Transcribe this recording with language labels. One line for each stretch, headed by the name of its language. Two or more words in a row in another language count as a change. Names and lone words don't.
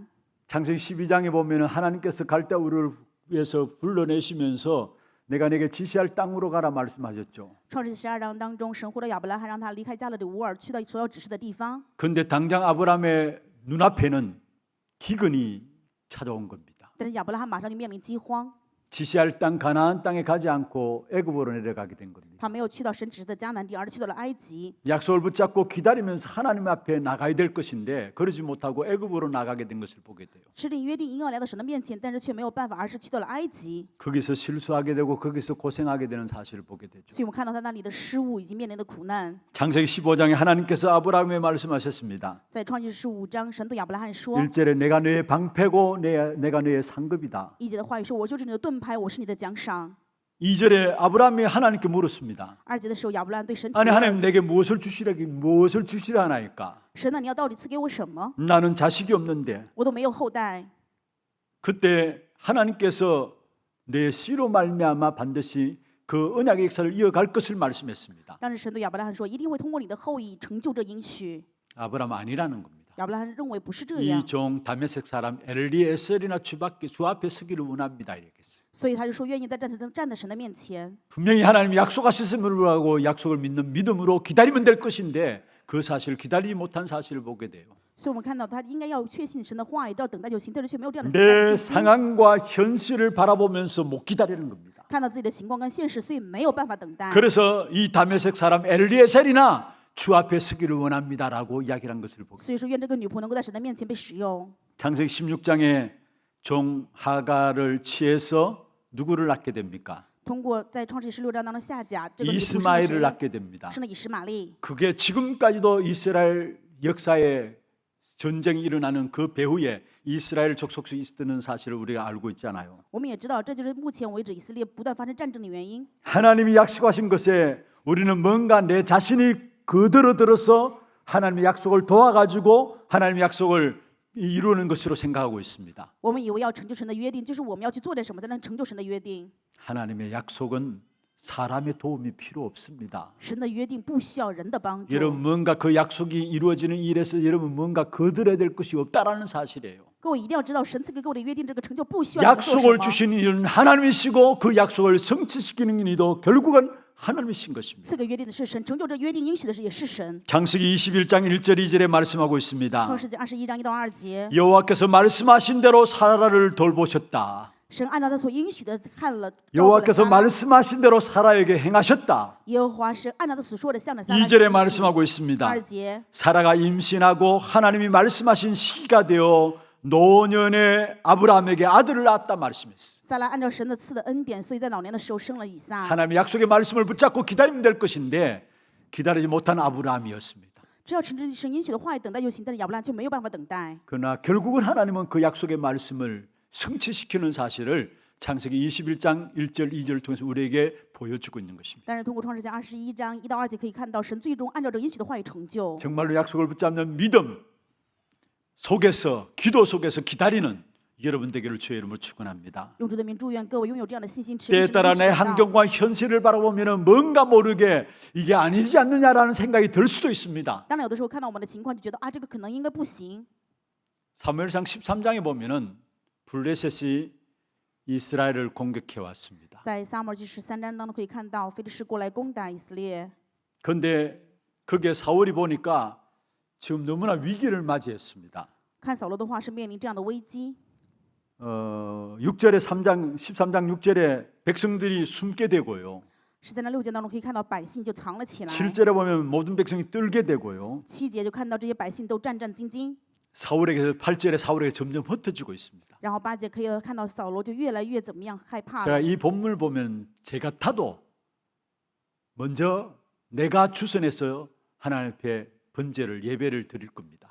Korean: 창세기 12장에 보면 하나님께서 갈대 우르를 위해서 불러내시면서 내가 내게 지시할 땅으로 가라 말씀하셨죠.
Chinese: 创世12章当中，神呼召亚伯拉罕，让他离开加勒底乌尔，去到所要指示的地方。
Korean: 그런데 당장 아브라함의 눈앞에는 기근이 찾아온 겁니다.
Chinese: 但是亚伯拉罕马上就面临饥荒，
Korean: 지시할 땅 가나안 땅에 가지 않고 애굽으로 내려가게 된 겁니다.
Chinese: 他没有去到神指示的迦南地，而是去到了埃及。
Korean: 약속을 붙잡고 기다리면서 하나님 앞에 나가야 될 것인데 그러지 못하고 애굽으로 나가게 된 것을 보게 돼요.
Chinese: 持定约定应要来到神的面前，但是却没有办法，而是去到了埃及。
Korean: 거기서 실수하게 되고 거기서 고생하게 되는 사실을 보게 되죠.
Chinese: 所以我们看到他那里的失误以及面临的苦难。
Korean: 창세기 15장에 하나님께서 아브라함에 말씀하셨습니다.
Chinese: 在创世15章，神对亚伯拉罕说
Korean: 1절에 내가 너의 방패고 내가 너의 상급이다.
Chinese: ：“1节的话语说，我就是你的盾牌，我是你的奖赏。
Korean: 2절에 아브라함이 하나님께 물었습니다.
Chinese: 2 节的时候，亚伯拉罕对神提
Korean: 아니 하나님
Chinese: 问
Korean: 내게 무엇을 주시라 하나이까? ：“
Chinese: 神啊，你要到底赐给我什么？
Korean: 나는 자식이 없는데.
Chinese: 我都没有后代。
Korean: 그때 하나님께서 내 씨로 말미암아 반드시 그 언약의 역사를 이어갈 것을 말씀했습니다. ”
Chinese: 当时神对亚伯拉罕说：“一定会通过你的后裔成就这应许。
Korean: 아브라함 아니라는 겁니다. ”
Chinese: 亚伯拉罕认为不是这样，
Korean: 이 종 다메섹 사람 엘리에셀이나 주 앞에 서기를 원합니다 이랬겠어요.
Chinese: 所以他就说愿意在站在神的面前。
Korean: 분명히 하나님이 약속하셨음을 불구하고 약속을 믿는 믿음으로 기다리면 될 것인데 그 사실을 기다리지 못한 사실을 보게 돼요.
Chinese: 所以我们看到他应该要确信神的话语，照等待就行，但是却没有这样的等待
Korean: 내
Chinese: 的信心。
Korean: 상황과 현실을 바라보면서 못 기다리는 겁니다.
Chinese: 看到自己的情况跟现实，所以没有办法等待。
Korean: 그래서 이 다메섹 사람 엘리에셀이나 주 앞에 서기를 원합니다라고 이야기한 것을 보게.
Chinese: 所以说，愿这个女仆能够在神的面前被使用。
Korean: 창세기 16장에 종 하가를 취해서 누구를 낳게 됩니까?
Chinese: 通过在创世16章当中下甲，这个女仆生了
Korean: 이스마엘을
Chinese: 谁呢？
Korean: 낳게 됩니다.
Chinese: 生了以实玛利。
Korean: 그게 지금까지도 이스라엘 역사에 전쟁이 일어나는 그 배후에 이스라엘 족속이 있었다는 사실을 우리가 알고 있잖아요.
Chinese: 我们也知道，这就是目前为止以色列不断发生战争的原因。
Korean: 하나님이 약속하신 것에 우리는 뭔가 내 자신이 그대로 들어서 하나님의 약속을 도와가지고 하나님의 약속을 이루는 것으로 생각하고 있습니다.
Chinese: 我们以为要成就神的约定，就是我们要去做点什么才能成就神的约定。
Korean: 하나님의 약속은 사람의 도움이 필요 없습니다.
Chinese: 神的约定不需要人的帮助。
Korean: 여러분 뭔가 그 약속이 이루어지는 일에서 여러분 뭔가 거들어야 될 것이 없다라는 사실이에요.
Chinese: 各位一定要知道，神赐给各位的约定，这个成就不需要你们做什
Korean: 약속을
Chinese: 么。
Korean: 주신 이는 하나님이시고 그 약속을 성취시키는 이도 결국은 하나님이신 것입니다.
Chinese: 赐给约定的是神，成就这约定应许的是也是神。
Korean: 창세기 21장 1절 2절에 말씀하고 있습니다.
Chinese: 创世纪21章1到2节，
Korean: 여호와께서 말씀하신 대로 사라를 돌보셨다.
Chinese: 神按照他所应许的看了，照顾了
Korean: 여호와께서
Chinese: 撒拉。
Korean: 말씀하신 대로 사라에게 행하셨다.
Chinese: 耶和华神按照他所说的向着撒拉
Korean: 2절에
Chinese: 行事。
Korean: 말씀하고 있습니다.
Chinese: 2节
Korean: 사라가 임신하고 하나님이 말씀하신 시기가 되어 노년의 아브라함에게 아들을 낳았다 말씀했어요.
Chinese: 撒拉按照神的赐的恩典，所以在老年的时候生了以撒。
Korean: 하나님의 약속의 말씀을 붙잡고 기다리면 될 것인데 기다리지 못한 아브라함이었습니다.
Chinese: 只要持神应许的话语等待就行，但是亚伯兰却没有办法等待。
Korean: 그러나 결국은 하나님은 그 약속의 말씀을 성취시키는 사실을 창세기 21장 1절 2절을 통해서 우리에게 보여주고 있는 것입니다.
Chinese: 但是通过创世纪21章1到2节可以看到，神最终按照这应许的话语成就。
Korean: 정말로 약속을 붙잡는 믿음 속에서 기도 속에서 기다리는 여러분 되기를 주의 이름으로 축원합니다.
Chinese: 用主的名祝愿各位拥有这样的信心，持
Korean: 때에
Chinese: 定
Korean: 따라
Chinese: 神
Korean: 내
Chinese: 的应许等到。
Korean: 환경과 현실을 바라보면 뭔가 모르게 이게 아니지 않느냐라는 생각이 들 수도 있습니다.
Chinese: 当然，有的时候看到我们的情况，就觉得啊，这个可能应该不行。
Korean: 사무엘상 13장에 보면은 블레셋이 이스라엘을 공격해 왔습니다.
Chinese: 在撒母耳记13章当中可以看到，非利士过来攻打以色列。
Korean: 그런데 그게 사울이 보니까 지금 너무나 위기를 맞이했습니다.
Chinese: 看扫罗的话是面临这样的危机。
Korean: 6절에 13장 6절에 백성들이 숨게 되고요.
Chinese: 13 章6节当中可以看到百姓就藏了起来。
Korean: 7절에 보면 모든 백성이 떨게 되고요.
Chinese: 7 节就看到这些百姓都战战兢兢。
Korean: 사울에게 8절에 사울에게 점점 흩어지고 있습니다.
Chinese: 然后8节可以看到扫罗就越来越怎么样害怕
Korean: 제가
Chinese: 了。
Korean: 이 본문을 보면 제 같아도 먼저 내가 주선해서 하나님 앞에 번제를 예배를 드릴 겁니다.